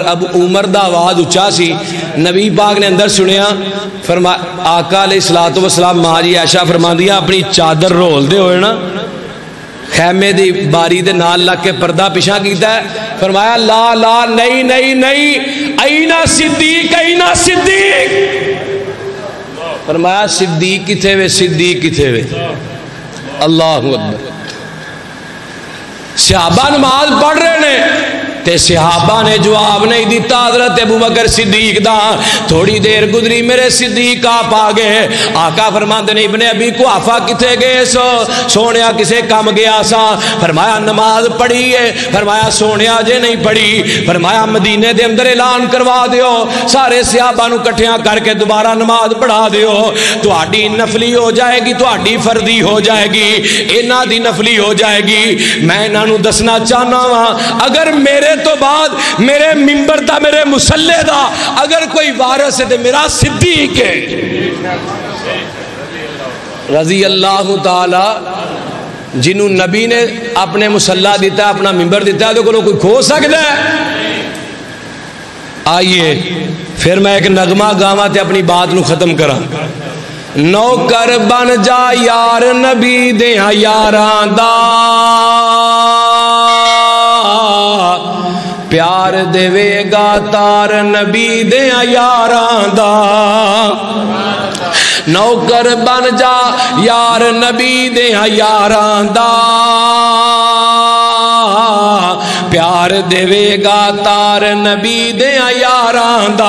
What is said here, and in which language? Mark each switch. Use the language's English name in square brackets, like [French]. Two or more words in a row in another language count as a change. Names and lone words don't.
[Punjabi] اب عمر دا آواز اچھا سی، نبی پاک نے اندر سنیا. فرمایا آقا علیہ السلام ماں جی عائشہ فرماندی اپنی چادر رول دے ہوئے نا خیمے دی باری دے نال لگ کے پردہ پیچھا کیتا ہے. فرمایا لا لا نہیں نہیں نہیں، اینا صدیق اینا صدیق. فرمایا صدیق کتھے وے، صدیق کتھے وے. [Arabic] اللہ اکبر. [Punjabi] صحابہ نماز پڑھ رہے نے تے صحابہ نے جواب نہیں دیتا حضرت ابو بکر صدیق دا. تھوڑی دیر گزری، میرے صدیق آپ آ گئے. آقا فرماندے نے ابن ابی قحافہ کتھے گئے سو؟ سونیا کسے کم گیا سا. فرمایا نماز پڑھی ہے. فرمایا سونیا جے نہیں پڑھی. فرمایا مدینے دے اندر اعلان کروا دیو، سارے صحابہ نو کٹھیاں کر کے دوبارہ نماز پڑھا دیو. تہاڈی نفلی ہو جائے گی، تہاڈی فردی ہو جائے گی، انہاں دی نفلی ہو جائے گی. میں انہاں نو دسنا چاہنا وا، اگر میرے تو بعد میرے منبر دا، میرے مسلح دا اگر کوئی وارث ہے تو میرا صدیق ہے [Arabic] رضی اللہ تعالی. [Punjabi] جنہوں نبی نے اپنے مسلح دیتا ہے، اپنا منبر دیتا ہے، [Urdu] تو کوئی کھو سکتا ہے؟ [Punjabi] آئیے پھر میں ایک نغمہ گاواں تے اپنی بات نو ختم کراں. نوکر بن جا یار نبی دیاں یاراں دا، پیار دے گا تار نبی دیاں یاراں دا. نوکر بن جا یار نبی دیاں یاراں دا، پیار دے گا تار نبی دیاں یاراں دا.